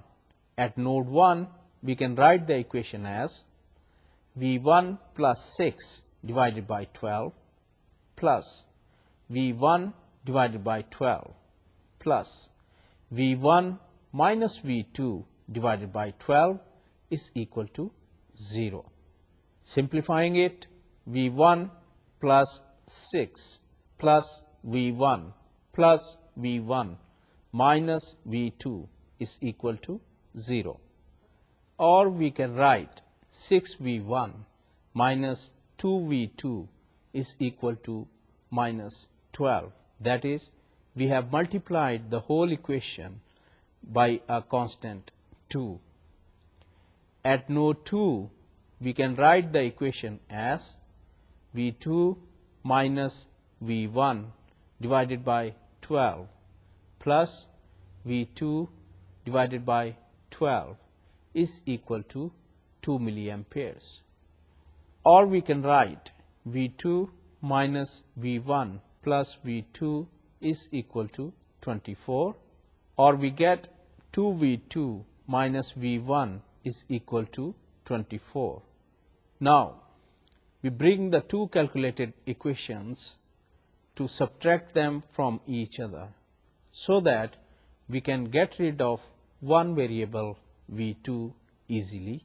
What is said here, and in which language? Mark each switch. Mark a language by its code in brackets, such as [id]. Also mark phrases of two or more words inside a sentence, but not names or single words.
[en] At node 1, we can write the equation as V1 plus 6 divided by 12 plus V1 divided by 12 plus V1 minus V2 divided by 12 is equal to 0. Simplifying it, V1 plus 6 plus V1 plus V1 minus V2 is equal to 0. Or we can write 6V1 minus 2V2 is equal to minus 12. That is, we have multiplied the whole equation by a constant 2. At node 2, we can write the equation as V2 minus V1 divided by 12 plus V2 divided by 12 is equal to 2 milliamperes. Or we can write V2 minus V1 plus V2 is equal to 24, or we get 2V2 minus V1 is equal to 24. Now, we bring the two calculated equations to subtract them from each other so that we can get rid of one variable V2 easily.